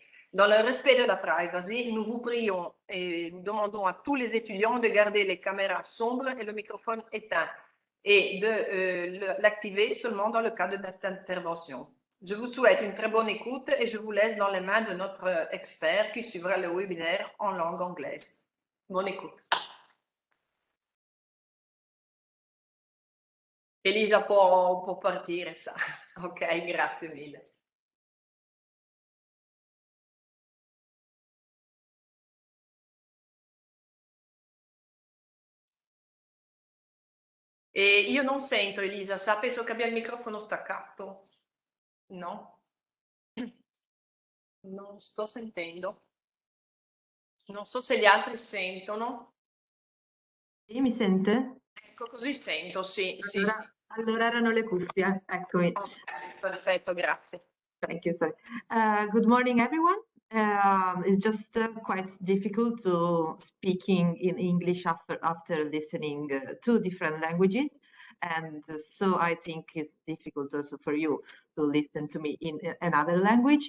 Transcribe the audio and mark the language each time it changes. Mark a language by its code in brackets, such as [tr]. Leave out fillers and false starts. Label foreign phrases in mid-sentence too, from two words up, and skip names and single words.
[fr] Dans le respect de la privacy, nous vous prions et nous demandons à tous les étudiants de garder les caméras sombres et le microphone éteint et de l'activer seulement dans le cas d'intervention. Je vous souhaite une très bonne écoute et je vous laisse dans les mains de notre expert qui suivra le webinaire en langue anglaise. Bonne écoute. [it] Elisa può partire, sa. Ok, grazie mille. E io non sento Elisa, sa, penso che abbia il microfono staccato. No? Non sto sentendo. Non so se gli altri sentono. Sì, mi sente? Ecco, così sento, sì. Allora erano le cuffie, eccomi. Ok, perfetto, grazie. [en] Thank you, sorry. Good morning, everyone. It's just quite difficult to speaking in English after listening 2 different languages. And so I think it's difficult also for you to listen to me in another language.